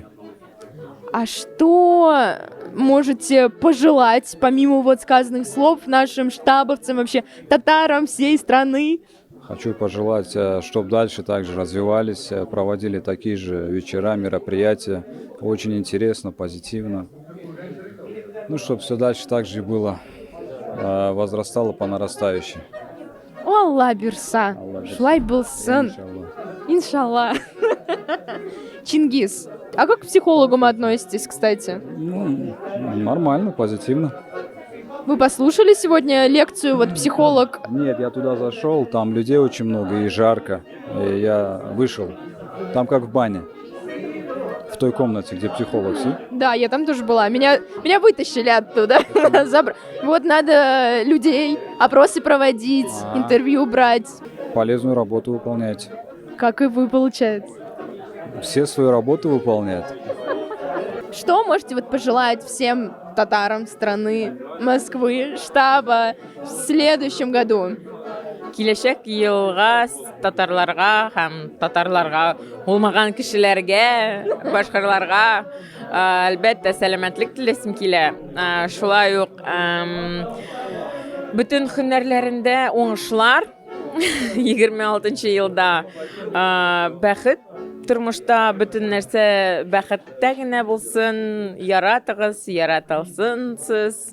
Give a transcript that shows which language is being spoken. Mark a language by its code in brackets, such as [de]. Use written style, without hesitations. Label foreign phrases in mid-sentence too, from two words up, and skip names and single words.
[ru] А что можете пожелать, помимо вот сказанных слов, нашим штабовцам, вообще татарам всей страны? Хочу пожелать, чтобы дальше также развивались, проводили такие же вечера, мероприятия. Очень интересно, позитивно. Ну, чтобы все дальше так же и было, возрастало по нарастающей. [tt] Алла бирса, Алла бирса. шулай булсын, [ar] Иншаллах. иншалла. [ru] Чингис, а как к психологам относитесь, кстати? Ну, нормально, позитивно. Вы послушали сегодня лекцию, вот психолог? Нет, я туда зашел, там людей очень много и жарко. И я вышел. Там как в бане. В той комнате, где психолог сидит. Да, я там тоже была. Меня вытащили оттуда. Вот надо людей, опросы проводить, интервью брать. Полезную работу выполняйте. Как и вы, получается. Все свою работу выполняют. Что можете вот пожелать всем татарам страны, Москвы, штаба в следующем году? [tt] Киләчәк елга татарларга һәм татарларга булмаган кешеләргә, башкаларга әлбәттә сәламәтлек теләсем килә. Шулай ук бөтен һөнәрләрендә уңышлар 26 елда бәхет тормышта бөтен нәрсә бәхеттә генә булсын, яратыгыз, яратылсын сез.